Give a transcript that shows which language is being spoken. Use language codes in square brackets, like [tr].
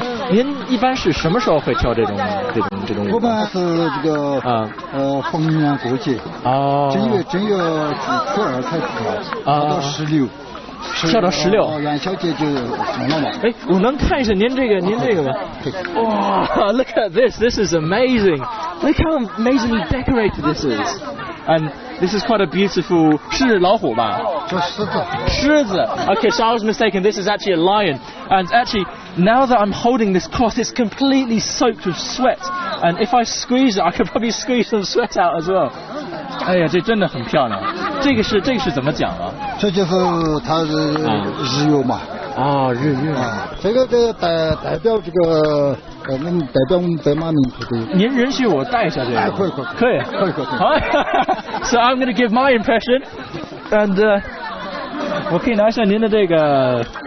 [zh] 您一般是什么时候会跳这种舞？我们是这个逢年过节，正月初2才跳，到16。跳到16，元宵节就送了嘛。哎，我能看一下您这个吗？ [en] 哇 ，Look at this! This is amazing! Look how amazingly decorated this is. And this is quite a beautiful. [zh] 是老虎吧？这狮子。狮子。 [en] Okay, so I was mistaken. This is actually a lion. And actually, now that I'm holding this cloth, it's completely soaked with sweat. And if I squeeze it, I could probably squeeze some sweat out as well. [zh] 哎呀，这真的很漂亮。这个是怎么讲啊？这就是它是日月嘛。日月。这个代表这个代表我们白马民族的。您允许我带一下这个？可以。好。 [en] So I'm going to give my impression, and [zh] 我可以拿一下您的这个。